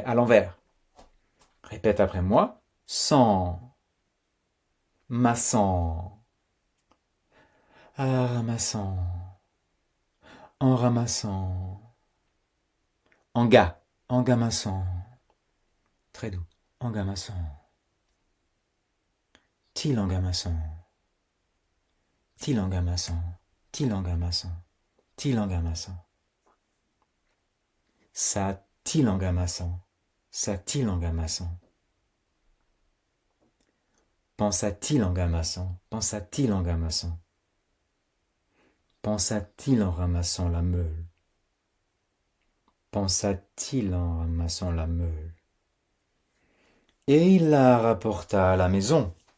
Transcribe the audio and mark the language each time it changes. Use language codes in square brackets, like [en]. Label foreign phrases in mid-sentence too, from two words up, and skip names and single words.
[fr] À l'envers. Répète après moi. Sans. Massant. Ramassant. En ramassant. En ga. En gamassant. Très doux. En gamassant. Til en gamassant. Til en gamassant. Til en gamassant. Til en gamassant. Sa til en gamassant. Sa til en gamassant. Pensa-t-il en gamassant? Pensa-t-il en gamassant? Pensa-t-il en ramassant la meule? Pensa-t-il en ramassant la meule? Et il la rapporta à la maison.